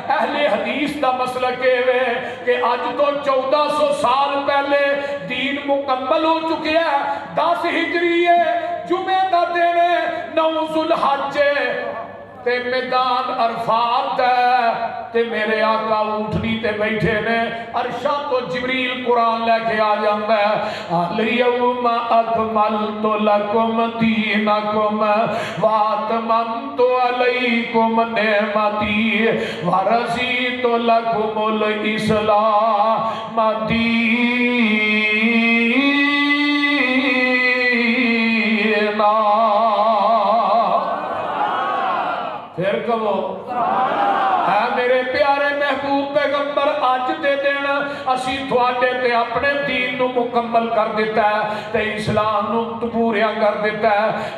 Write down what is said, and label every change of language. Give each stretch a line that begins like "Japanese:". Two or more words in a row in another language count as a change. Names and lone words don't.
Urdu: اہلِ حدیث کا مسلک ہے کہ
Punjabi: ਅੱਜ ਤੋਂ
Urdu: 1400 سال پہلے دین مکمل ہو چکے ہیں.
Punjabi: 10 ਹਿਜਰੀ ਹੈ, ਜੁਮੇ ਦਾ ਦਿਨ 9 ਜ਼ੁਲਹਿੱਜ ਤੇ ਮੈਦਾਨ ਅਰਫ਼ਾਤ ਤੇ ਮੇਰੇ ਆਕਾ ਊਠਣੀ ਤੇ ਬੈਠੇ ਨੇ, ਅਰਸ਼ਾਂ ਤੋਂ ਜਿਬਰੀਲ ਕੁਰਾਨ ਲੈ ਕੇ ਆ ਜਾਤਾ ਹੈ।
Arabic: اليوم أكملت لكم دينكم وأتممت عليكم نعمتي ورضيت لكم الإسلام دينا.
Punjabi: ਫਿਰ ਕਹੋ ਹੈ ਮੇਰੇ ਪਿਆਰੇ ਮਹਿਬੂਬ ਪੈਗ਼ੰਬਰ, ਅੱਜ ਦੇ ਦਿਨ ਅਸੀਂ ਤੁਹਾਡੇ ਤੇ ਆਪਣੇ ਦੀਨ ਨੂੰ ਮੁਕੰਮਲ ਕਰ ਦਿੱਤਾ ਹੈ ਤੇ ਇਸਲਾਮ ਨੂੰ ਪੂਰਾ ਕਰ ਦਿੱਤਾ ਹੈ।